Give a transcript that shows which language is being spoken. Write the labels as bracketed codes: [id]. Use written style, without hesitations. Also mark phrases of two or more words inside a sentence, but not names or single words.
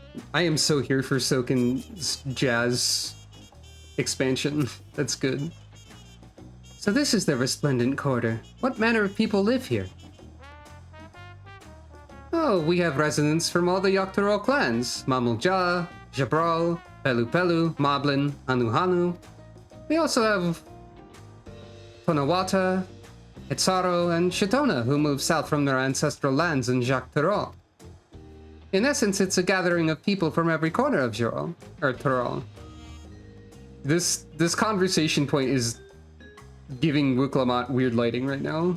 [en] I am so here for Soken's jazz expansion. That's good. So this is the Resplendent Quarter. What manner of people live here? Oh, we have residents from all the Yoctorol clans. Mamulja, Jabral, Pelu Pelu, Moblin, Hanu Hanu. We also have Tonawata, Hitsaro, and Shitona, who moved south from their ancestral lands in Jacques-Turol. In essence, it's a gathering of people from every corner of Turol. This conversation point is giving Wuklamot weird lighting right now.